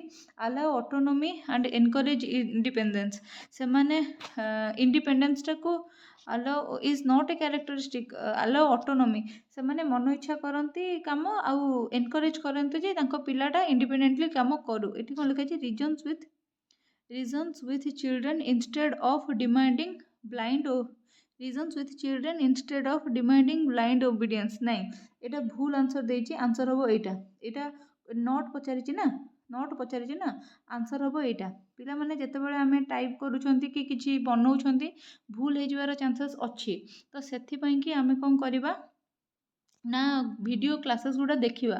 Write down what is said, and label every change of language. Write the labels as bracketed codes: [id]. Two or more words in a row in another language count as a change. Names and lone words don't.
[en] allow autonomy and encourage independence, [or] ସେମାନେ ଇଣ୍ଡିପେଣ୍ଡେନ୍ସଟାକୁ [en] allow is not a characteristic. allow autonomy, [or] ସେମାନେ ମନ ଇଚ୍ଛା କରନ୍ତି କାମ ଆଉ ଏନକରେଜ୍ କରନ୍ତି ଯେ ତାଙ୍କ ପିଲାଟା ଇଣ୍ଡିପେଣ୍ଡେଣ୍ଟଲି କାମ କରୁ। ଏଠି କ'ଣ ଲେଖା ହେଇଛି? [en] reasons with children instead of demanding blind obedience। [or] ନାଇଁ, ଏଇଟା ଭୁଲ ଆନ୍ସର ଦେଇଛି। ଆନ୍ସର ହେବ ଏଇଟା। ଏଇଟା ନଟ୍ ପଚାରିଛି ନା, ଆନ୍ସର ହେବ ଏଇଟା। ପିଲାମାନେ ଯେତେବେଳେ ଆମେ ଟାଇପ୍ କରୁଛନ୍ତି କି କିଛି ବନଉଛନ୍ତି, ଭୁଲ ହେଇଯିବାର ଚାନ୍ସେସ୍ ଅଛି। ତ ସେଥିପାଇଁ କି ଆମେ କ'ଣ କରିବା ନା, [en] video classes [or] ଗୁଡ଼ା ଦେଖିବା।